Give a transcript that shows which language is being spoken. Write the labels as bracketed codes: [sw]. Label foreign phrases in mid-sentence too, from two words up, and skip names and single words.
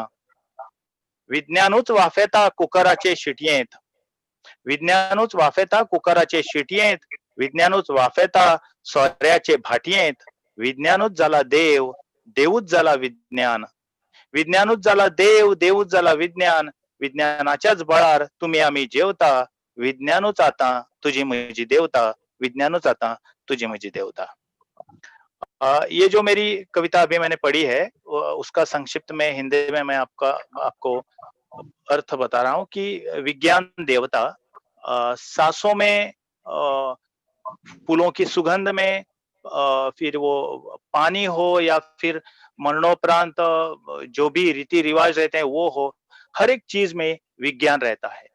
[kok] विज्ञानूच वाफेता कुकराचे शिटयेंत, विज्ञानूच वाफेता कुकराचे शिटयेंत, विज्ञानूच वाफेता सोऱ्याचे भाटयेंत. विज्ञानूच जाला देव, देवूच जाला विज्ञान. विज्ञानूच जाला देव, देवूच जाला विज्ञान. विज्ञानाच्याच बळार तुम्ही आम्ही जेवता. विज्ञानूच आता तुझी म्हजी देवता. विज्ञानूच आता तुझी म्हजी देवता. [hi] ये जो मेरी कविता अभी मैंने पढ़ी है उसका संक्षिप्त में हिंदी में मैं आपको अर्थ बता रहा हूँ कि विज्ञान देवता सांसों में, फूलों की सुगंध में, फिर वो पानी हो या फिर मरणोपरांत जो भी रीति रिवाज रहते हैं वो हो, हर एक चीज में विज्ञान रहता है.